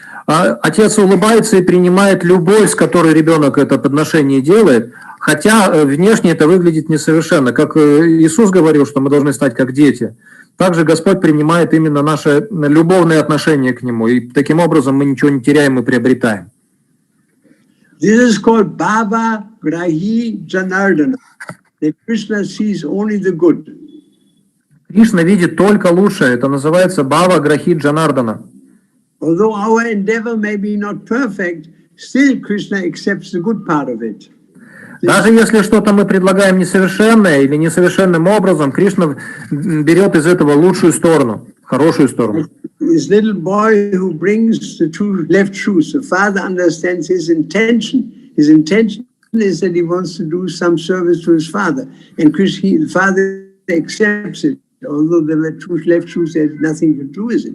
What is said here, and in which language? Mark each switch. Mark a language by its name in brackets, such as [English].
[Russian] А отец улыбается и принимает любовь, с которой ребенок это подношение делает, хотя внешне это выглядит несовершенно. Как Иисус говорил, что мы должны стать как дети. Также Господь принимает именно наше любовное отношение к Нему, и таким образом мы ничего не теряем и приобретаем. [English] This is called Bhava Grahi Janardana. That Krishna sees only the good. [Russian] Кришна видит только лучшее. Это называется Бхава Грахи Джанардана. [English] Although our endeavor may be not perfect, still Krishna accepts the good part of it. [Russian] Даже если что-то мы предлагаем несовершенное или несовершенным образом, Кришна берет из этого лучшую сторону, хорошую сторону. [English] This little boy who brings the 2 left shoes, the father understands his intention. His intention is that he wants to do some service to his father. And the father accepts it. Although there were 2 left shoes, there had nothing to do with it.